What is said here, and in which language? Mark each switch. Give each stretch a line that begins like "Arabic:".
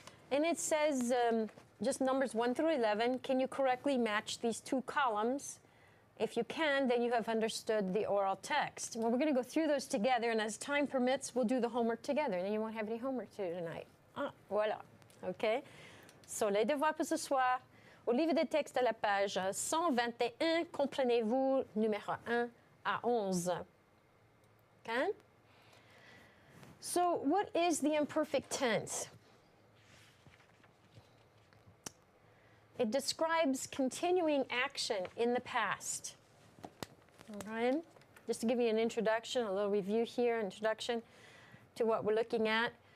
English: And it says, just numbers 1 through 11, can you correctly match these two columns? If you can, then you have understood the oral text. Well, we're going to go through those together, and as time permits, we'll do the homework together, and you won't have any homework to do tonight.
French: Ah, voilà. Okay? So, les devoirs pour ce soir. Au livre des textes à la page 121, comprenez-vous numéro 1 à 11.
English: Okay? So, what is the imperfect tense? It describes continuing action in the past. All right? Just to give you an introduction, a little review here, introduction to what we're looking at.